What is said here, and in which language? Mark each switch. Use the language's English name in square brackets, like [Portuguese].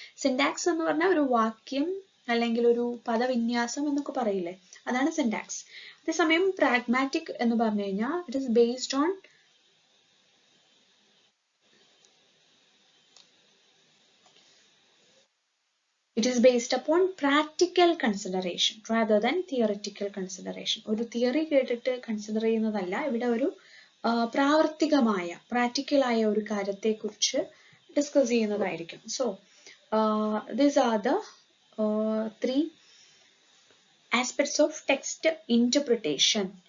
[Malayalam] Syntax എന്ന് പറഞ്ഞാൽ ഒരു വാക്യം അല്ലെങ്കിൽ ഒരു പദവിന്യാസം എന്നൊക്കെ പറയില്ലേ, അതാണ് സിൻഡാക്സ്. അതേസമയം പ്രാഗ്മാറ്റിക് എന്ന് പറഞ്ഞു കഴിഞ്ഞാൽ [English] It is based on It is based upon practical consideration rather than theoretical consideration. [Malayalam] ഒരു തിയറി കേട്ടിട്ട് കൺസിഡർ ചെയ്യുന്നതല്ല, ഇവിടെ ഒരു പ്രാവർത്തികമായ പ്രാക്ടിക്കലായ ഒരു കാര്യത്തെക്കുറിച്ച് ഡിസ്കസ് ചെയ്യുന്നതായിരിക്കും. [English] So these are the 3 aspects of text interpretation.